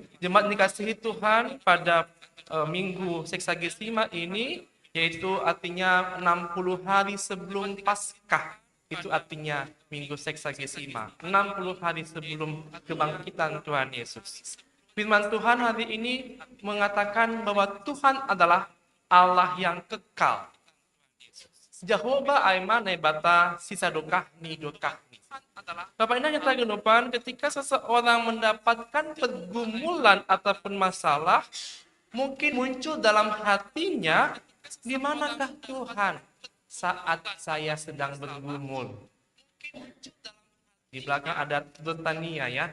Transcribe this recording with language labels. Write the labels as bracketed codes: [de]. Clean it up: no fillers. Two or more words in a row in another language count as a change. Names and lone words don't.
[id] Jemaat dikasihi Tuhan, pada Minggu Seksagesima ini, yaitu artinya 60 hari sebelum Paskah. Itu artinya Minggu Seksagesima. 60 hari sebelum kebangkitan Tuhan Yesus. Firman Tuhan hari ini mengatakan bahwa Tuhan adalah Allah yang kekal. [bts] Jehovah Aiman nebata sisa dokah ni dokah ni. [id] Bapak Indah yang tergenupan, ketika seseorang mendapatkan pergumulan ataupun masalah, mungkin muncul dalam hatinya, di manakah Tuhan saat saya sedang bergumul? Di belakang ada Tutur Tania ya.